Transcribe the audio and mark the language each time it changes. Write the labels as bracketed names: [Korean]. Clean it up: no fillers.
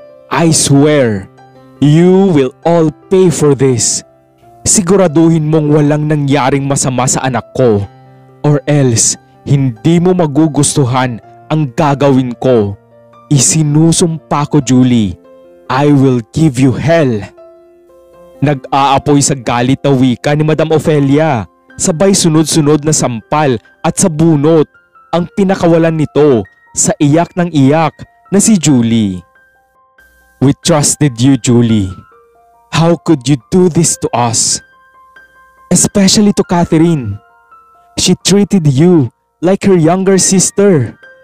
[English] I swear, you will all pay for this. [Filipino] Siguraduhin mong walang nangyaring masama sa anak ko, [English] or else [Filipino] hindi mo magugustuhan ang gagawin ko. Isinusumpa ko, [English] Julie, I will give you hell. [Filipino] Nag-aapoy sa galit na wika ni Madam Ofelia, sabay sunod-sunod na sampal at sabunot ang pinakawalan nito sa iyak ng iyak na si Julie. [English] We trusted you, Julie. How could you do this to us? Especially to Catherine. She treated you like her younger sister.